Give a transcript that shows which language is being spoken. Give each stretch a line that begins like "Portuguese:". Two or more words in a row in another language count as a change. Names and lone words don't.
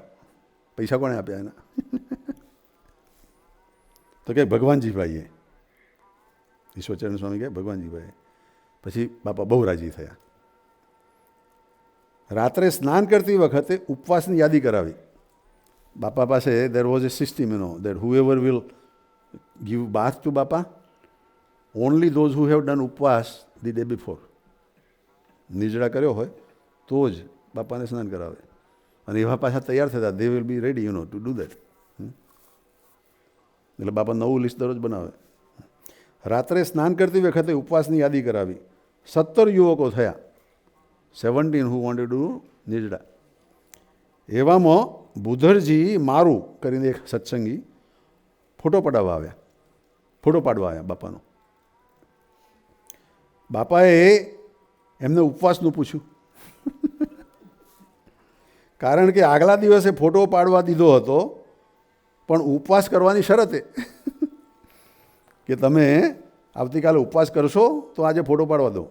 Gujarati: પૈસા કોણે આપ્યા એના? તો કે ભગવાનજીભાઈએ. ઈશ્વરચરણ સ્વામી કહે ભગવાનજીભાઈએ. પછી બાપા બહુ રાજી થયા. રાત્રે સ્નાન કરતી વખતે ઉપવાસની યાદી કરાવી. બાપા પાસે
English: there was a system, that whoever will give bath to Bapa, only those who have done ઉપવાસ the day before,
Gujarati: નિજડા કર્યો હોય તો જ બાપાને સ્નાન કરાવે. અને એવા પાછા તૈયાર થતા,
English: they will be ready to do that.
Gujarati: એટલે બાપા નવું લિસ્ટ દરરોજ બનાવે. રાત્રે સ્નાન કરતી વખતે ઉપવાસની યાદી કરાવી.
English: 17
Gujarati: યુવકો થયા.
English: 17 who wanted to do નિજડા.
Gujarati: એવામાં બુધરજી મારું કરીને એક સત્સંગી ફોટો પાડવા આવ્યા બાપાનો. બાપાએ એમને ઉપવાસનું પૂછ્યું. કારણ કે આગલા દિવસે ફોટો પાડવા દીધો હતો, પણ ઉપવાસ કરવાની શરતે કે તમે આવતીકાલે ઉપવાસ કરશો તો આજે ફોટો પાડવા દો.